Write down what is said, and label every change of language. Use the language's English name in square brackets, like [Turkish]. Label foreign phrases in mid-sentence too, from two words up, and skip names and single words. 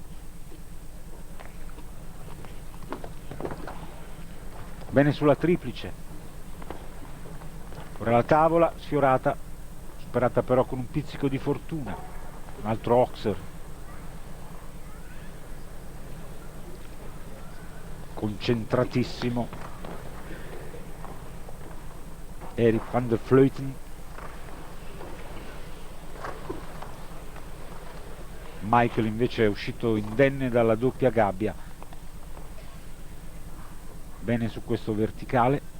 [Italian] Bene sulla triplice, ora la tavola sfiorata, superata però con un pizzico di fortuna, un altro Oxer, concentratissimo Erik van der Vleuten. Michael invece è uscito indenne dalla doppia gabbia. Bene su questo verticale.